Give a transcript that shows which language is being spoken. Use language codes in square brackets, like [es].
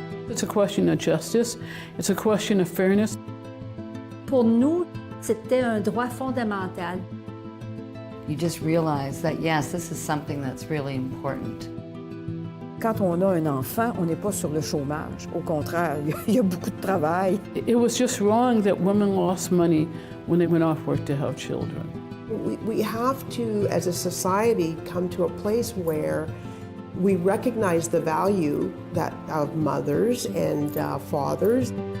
[en] it's a question of justice, it's a question of fairness. [fr] Pour nous, c'était un droit fondamental. [en] You just realize that, yes, this is something that's really important. [fr] Quand on a un enfant, on n'est pas sur le chômage. Au contraire, il y a beaucoup de travail. [en] It was just wrong that women lost money when they went off work to have children. We have to, as a society, come to a place where we recognize the value that of mothers and fathers.